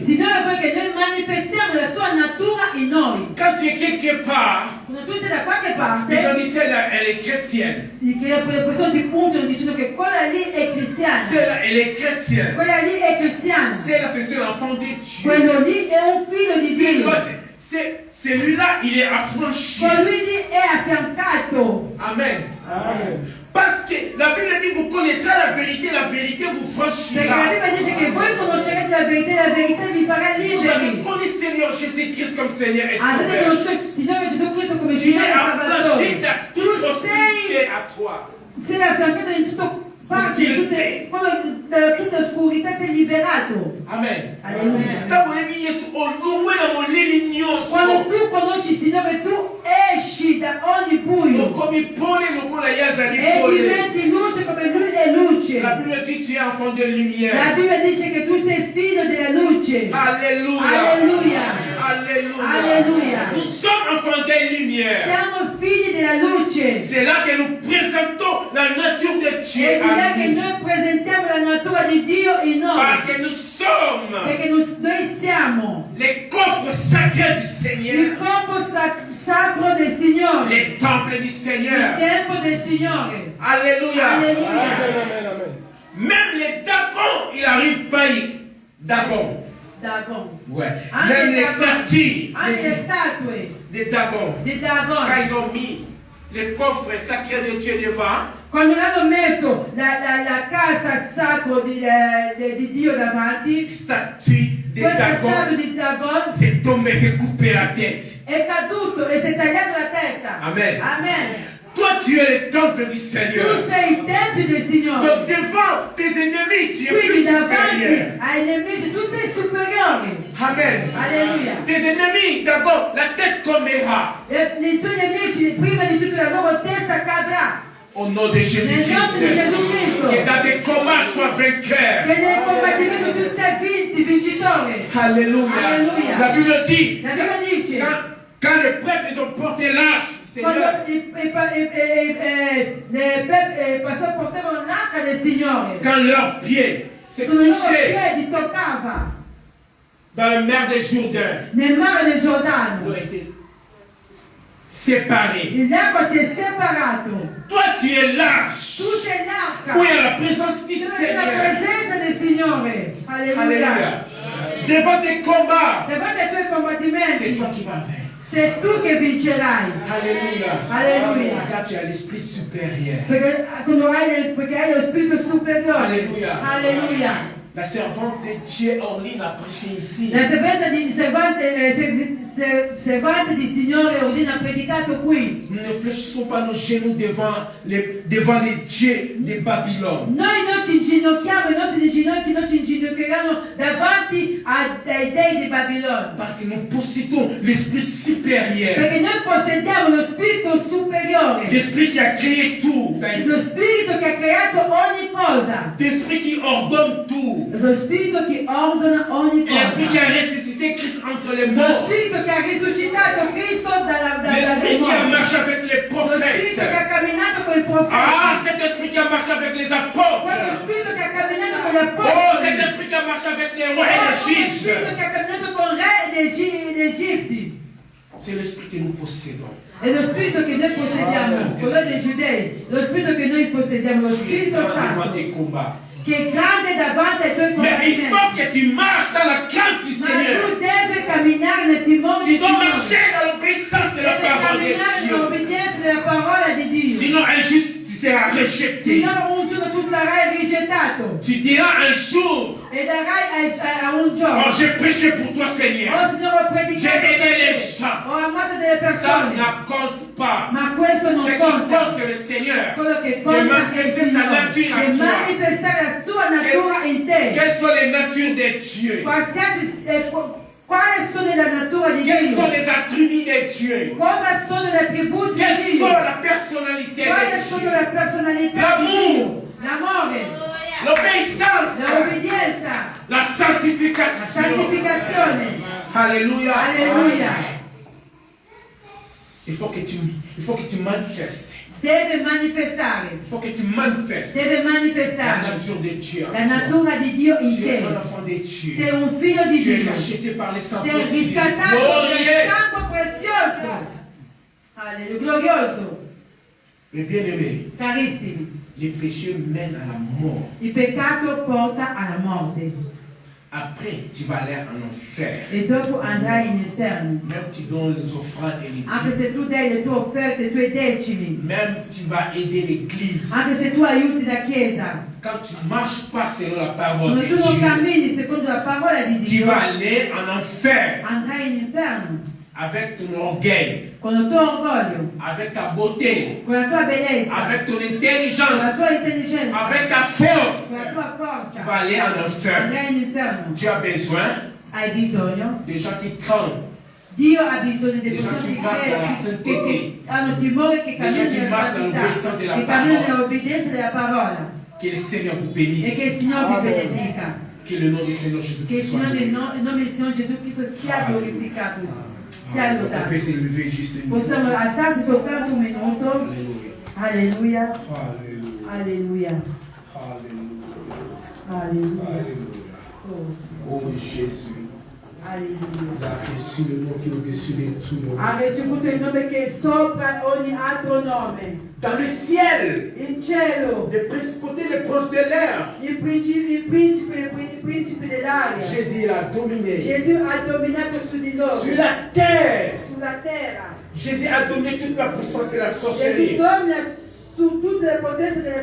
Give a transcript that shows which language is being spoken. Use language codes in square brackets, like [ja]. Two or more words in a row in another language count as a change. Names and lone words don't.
[it] Signore vuole che noi manifestiamo la sua natura in noi. [fr] Quand tu es quelque part, [it] Quando tu sei da qualche parte, [fr] les gens disent, celle-là, elle est chrétienne. [it] che le persone ti puntano dicendo che quella lì è cristiana. [fr] Celle-là, elle est chrétienne. [it] Quella lì è cristiana. [fr] Celle-là, c'est un enfant de Dieu. [it] Quello lì è un figlio di Dio. [fr] Celui-là, il est affranchi. [it] Colui lì è affiancato. Amen. [fr] Parce que la Bible dit, vous connaîtrez la vérité vous [it] Perché la [fr] franchira. [it] Bibbia dice che voi conoscerete la verità vi farà [fr] Vous avez [it] liberi. [fr] connu Seigneur Jésus-Christ comme Seigneur et [it] Avete [fr] Sauveur. [it] conosciuto il Signore Gesù Cristo come [fr] Tu es [it] Signore e [fr] affranchi [it] Salvatore. da Tu [fr] toute obscurité [it] sei [fr] à toi. [it] affiancato in tutto parte, da tutta oscurità sei liberato. Amen. Alleluia. [fr] Quand vous avez mis Jésus au loin dans mon lit [it] Quando tu conosci il Signore, tu esci da ogni buio comme il pone le con la yaza di e pone. diventi luce come Lui è luce. [fr] La Bible dit tu es enfant de [it] La [fr] lumière. [it] Bibbia dice che tu sei figlio della luce. [fr] Alléluia. [it] Alleluia. [fr] Alléluia. [it] Alleluia. [fr] Nous sommes enfants de lumière. [it] Siamo figli della luce. [fr] C'est là que nous présentons la nature de Dieu [it] E di là [fr] à [it] che [fr] nous. [it] noi presentiamo la natura di Dio in [fr] Parce [it] noi. [fr] que nous sommes [it] Perché noi siamo [fr] les coffres sacrés du [it] il [fr] Seigneur. [it] corpo sacro del Signore. [fr] Les temples du [it] Il [fr] Seigneur. [it] tempo del Signore. [fr] Alléluia. [it] Alleluia. [fr] Même les dragons, il arrive pas. Dagon. Dagon. Ouais. [it] Anche [fr] Même les Dagon. statues [it] Anche le statue [fr] des dragons. [it] di [fr] Quand [it] Dagon. [fr] ils ont mis les coffres sacrés de Dieu devant, [it] Quando hanno messo la casa sacra di Dio davanti, [fr] statue des [it] questa [fr] dragons, [it] statua di Dagon [fr] c'est tombé, c'est coupé la tête. [it] è caduto e si è tagliato la testa. Amen. Amen. [fr] Toi, tu es le temple du [it] Tu [fr] Seigneur. [it] sei il tempio del Signore. [fr] Donc devant tes ennemis, tu es plus [it] Quindi davanti [fr] supérieur. [it] ai nemici tu sei superiore. Amen. Alleluia. [fr] Tes ennemis, d'abord, la tête tombera. [it] E i tuoi nemici, prima di tutto la loro testa cadrà. [fr] Au nom de [it] Nel [fr] Jésus-Christ. [it] nome di Gesù Cristo. [fr] Que dans tes combats, sois vainqueur. [it] Che nel combattimento tu sei vincitore. [fr] Alléluia. Alléluia. La Bible dit, [it] La Bibbia dice, [fr] quand les prêtres ils ont porté l'arche, [it] quando [fr] Seigneur, [it] i pastori portavano l'arca del Signore, [fr] quand leurs pieds se [it] con i loro [fr] touchaient [it] piedi toccava [fr] dans la mer de Jourdain, [it] nel mare del [fr] ils [it] Giordano, [fr] ont été séparés. [it] l'acqua si è separato. [fr] Toi, tu es l'arche. [it] Tu sei l'arca. [fr] Où il y a la présence du [it] Tu sei la [fr] Seigneur. [it] presenza del Signore. Alleluia. [fr] Alléluia. Devant tes combats, [it] Davanti ai tuoi [fr] c'est [it] combattimenti [fr] toi qui vas vaincre. [it] sei tu che vincerai. [fr] Alléluia. Alléluia. Car tu as l'esprit supérieur. [it] Perché hai lo spirito superiore. Alleluia. Alleluia. [fr] La servante de Dieu Orline a prêché ici. [it] La servante di Signore Ordine ha predicato qui. [fr] Nous ne fléchissons pas nos genoux devant les dieux de Babylone. [it] Noi non ci inginocchiamo, i nostri ginocchi non ci inginocchieranno davanti ai dei di Babilone. [fr] Parce que nous possédons l'esprit supérieur. [it] Perché noi possediamo lo spirito superiore. [fr] L'esprit qui a créé tout. [it] Lo spirito che ha creato ogni cosa. [fr] L'esprit qui ordonne tout. [it] Lo spirito che ordina ogni [fr] L'esprit qui [it] cosa. [fr] a ressuscité Christ entre les [it] Lo [fr] morts. [it] spirito che ha risuscitato Cristo dai [fr] L'esprit qui a [it] morti. [fr] marché avec les [it] Lo spirito che ha [fr] prophètes. [it] camminato con i profeti. [fr] Ah, cet esprit qui a marché avec les [it] Quello [fr] apôtres. [it] spirito che ha camminato con gli [fr] Oh, [it] apostoli. [fr] cet esprit qui a marché avec les rois et [it] Quello [fr] les juges. [it] spirito che ha camminato con il re d'Egitto. [fr] C'est l'esprit que nous possédons. [it] È lo spirito che noi possediamo, quello dei giudei. Lo spirito che noi possediamo, lo [fr] Tu es [it] spirito [fr] grand devant [it] santo, [fr] tes combats. [it] che è grande davanti ai tuoi [fr] Mais il faut [it] combattimenti. [fr] que tu marches dans la crainte du [it] Ma [fr] Seigneur. [it] tu devi camminare nel timore [fr] Tu [it] di [fr] dois [it] Signore. [fr] marcher dans l'obéissance de la [it] Devi [fr] parole [it] camminare [fr] de Dieu. [it] nell'obbedienza della parola di Dio. [fr] Sinon, un jour, tu seras rejeté. [it] Signore, un giorno tu sarai rigettato [fr] Tu diras un jour, [it] e darai a un [fr] oh, [it] giorno. [fr] j'ai prêché pour toi, Seigneur. [it] Oh Signore, ho [fr] J'ai [it] predicato [fr] aidé [it] per [fr] les [it] te. [fr] gens. [it] Ho amato tratta delle [fr] Ça [it] persone, [fr] ne compte pas. [it] ma questo [fr] Ce [it] non [fr] qui [it] conta. [fr] compte, c'est le Seigneur. [it] Quello che [fr] De [it] conta è il [fr] manifester sa [it] Signore, [fr] nature [it] di [fr] en toi. [it] manifestare la sua natura in te. [fr] Quelles sont les natures de Dieu? [it] Quali sono la natura di [fr] Quels sont [it] Dio? [fr] les attributs de Dieu? [it] Quali sono le attributi di [fr] Quelle [it] Dio? [fr] sont la personnalité [it] Quali [fr] de [it] sono [fr] Dieu? [it] le personalità di Dio? L'amore, [fr] L'obéissance, [it] l'obbedienza, [fr] la [it] la [fr] sanctification. [it] santificazione. [fr] Alléluia. [it] Alleluia. [fr] Il faut que tu manifestes. [it] Deve manifestare. [fr] Il faut que tu manifestes [it] Deve [fr] la [it] manifestare [fr] nature de Dieu. en [it] la [fr] toi. [it] natura di Dio in [fr] Tu es [it] te. [fr] un enfant de Dieu. [it] Sei un figlio di [fr] Tu es [it] Dio. [fr] racheté par les sangs [it] Sei [fr] précieux. [it] riscattato dal [fr] Glorieux. [it] sangue prezioso. Alleluia. Glorioso. [fr] Mais bien aimé, [it] Carissimi, [fr] les péchés mènent à la mort. [it] il peccato porta alla morte [fr] Après, tu vas aller en enfer. [it] e dopo andrai in inferno. [fr] Même tu donnes les offrandes et les [it] Anche [fr] dîmes. [it] se tu dai le tue offerte, i tuoi decimi, [fr] Même tu vas aider l'église. [it] anche se tu aiuti la Chiesa, [fr] Quand tu ne marches pas selon la parole [it] quando [fr] de [it] tu non [fr] Dieu, [it] cammini secondo la parola di [fr] tu [it] Dio, [fr] vas aller en enfer [it] andrai in inferno [fr] avec ton orgueil, [it] con il tuo orgoglio, [fr] avec ta beauté, [it] con la tua bellezza, [fr] avec ton [it] con la [fr] intelligence, [it] tua intelligenza, [fr] avec ta force. [it] con la tua [fr] Tu [it] forza. [fr] vas aller en enfer. [it] Andrai in inferno. [fr] Tu as besoin [it] Hai bisogno. [fr] des gens qui craignent, [it] Dio ha bisogno di [fr] Des gens [it] persone [fr] qui marchent dans la sainteté. [it] che hanno timore, che [fr] Des gens [it] camminano [fr] qui [it] nella [fr] marchent dans l'obéissance de [it] santità, [fr] la [it] che camminano [fr] parole. [it] nell'obbedienza della parola. [fr] Que le Seigneur vous [it] E [fr] bénisse. [it] che il Signore vi benedica. [fr] Que le nom du Seigneur [it] Che il [fr] Jésus-Christ soit [it] Signore, [fr] béni. [it] il nome del Signore Gesù Cristo sia glorificato, sia [fr] On [it] lodato. [fr] peut s'élever juste une minute. [it] Possiamo alzarsi soltanto un minuto. [fr] Alléluia. [it] Alleluia. Alleluia. Alleluia. Oh, [fr] Oh Jésus, [it] alleluia. [fr] il a reçu le nom qui est au-dessus de tout nom. [it] Ha ricevuto il nome che è sopra ogni altro nome. [fr] Dans le ciel, [it] In cielo, [fr] les principautés, les princes de l'air, [it] i principi dell'aria. [fr] Jésus il a dominé. [it] Gesù ha dominato su di loro, [fr] Sur la terre, [it] sulla terra. [fr] Jésus a donné toute la puissance de la [it] Gesù [fr] sorcellerie, [it] domina su tutte le potenze della